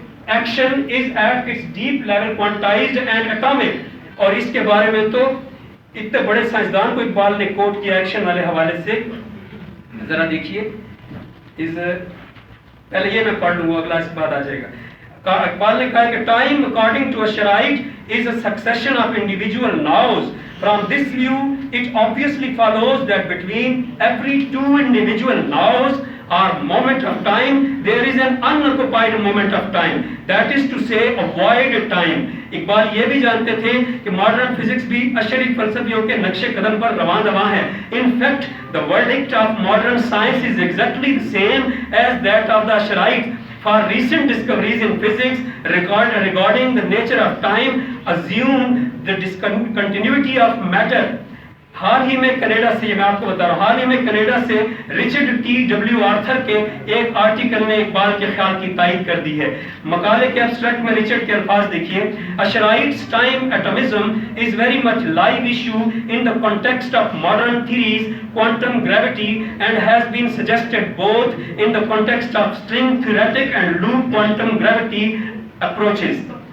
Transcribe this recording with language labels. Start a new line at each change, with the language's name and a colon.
English: action is at its deep level quantized and atomic,
Urdu: اور اس کے بارے میں تو اتنے بڑے سائنسدان کو اقبال نے کوٹ کیا ایکشن والے حوالے سے، ذرا دیکھیے، پہلے یہ میں پڑھ لوں گا، اگلا اس کے بعد آ جائے گا۔ اقبال نے کہا کہ time
English: according to a Sharite is a succession of individual nows. From this view, it obviously follows that between every two individual nows or moment of time, there is an unoccupied moment of time. That is to say, a void time.
Urdu: Iqbal یہ بھی جانتے تھے کہ modern physics بھی اشری فلسفیوں کے نقش قدم پر رواں ہے۔
English: In fact, the verdict of modern science is exactly the same as that of the Asherites. For recent discoveries in physics regarding the nature of time assume the discontinuity of matter.
Urdu: حال ہی میں Canada سے، یہ میں آپ کو بتا رہا ہوں، حال ہی میں کینیڈا سے رچرڈ ٹی ڈبلیو آرتھر کے ایک آرٹیکل نے اقبال کے خیال کی تائید کر دی ہے۔ مقالے کے ایبسٹریکٹ میں رچرڈ کے الفاظ دیکھیے،
English: Asherites' time atomism is very much live issue in the context of modern theories, quantum gravity, and has been suggested both in the context of string theoretic and loop quantum gravity approaches.